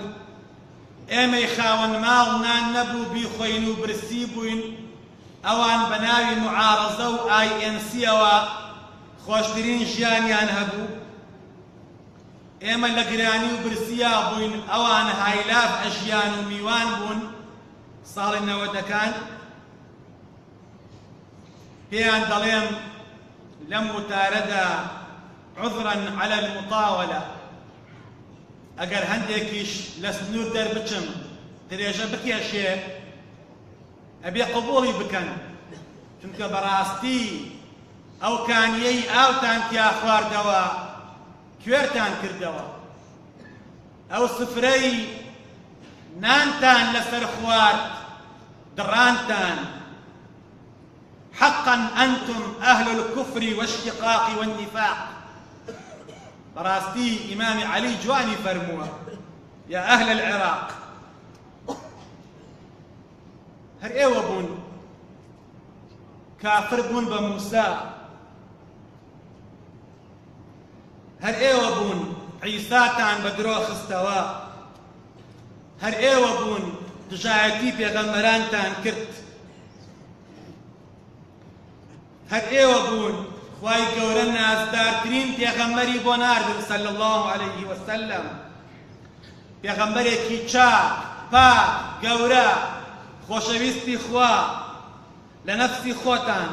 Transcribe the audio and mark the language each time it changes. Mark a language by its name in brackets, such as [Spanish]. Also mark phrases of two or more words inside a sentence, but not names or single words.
[Central Kurdish] ئێمەی خاوەن ماڵ نان نەبوو بیخۆین و برسی بووین، ئەوان بە ناوی معارەزە و ئایئێنسیەوە خۆشترین ژیانیان هەبوو. ئێمە لە گرانی و برسیا بووین، ئەوان هایلاف ئەژیان و میوان بوون. ساڵی نەوەدەکان پێیان دەڵێم لەم وتارەدا [Arabic] عذرا على [Central Kurdish] المطاولة، ئەگەر هەندێکیش لە سنوور دەربچم درێژە بکێشێ ئەبێ قبوڵی بکەن، چونکە بەڕاستی ئەو کانیەی ئاوتان تیا خواردەوە کوێرتان کردەوە، ئەو سفرەی نانتان لەسەر خوارد دڕانتان. [Arabic] حقا أنتم أهل الكفر والشقاق والنفاق. [Central Kurdish] بەڕاستی ئیمامی عەلی جوانی فەرمووە، [Arabic] یا ئەهل العێراق، [Central Kurdish] هەر ئێوە بوون کافر بوون بە موسا، هەر ئێوە بوون عیساتان بە درۆ خستەوە، هەر ئێوە بوون دژایەتی پێغەمبەرانتان کرد، هەر ئێوە بوون خوای گەورە نازدارترین پێغەمبەری بۆ ناردن [Arabic] صلی الله عليه وسلم، [Central Kurdish] پێغەمبەرێکی چاک پاک گەورە خۆشەویستی خوا لە نەفسی خۆتان.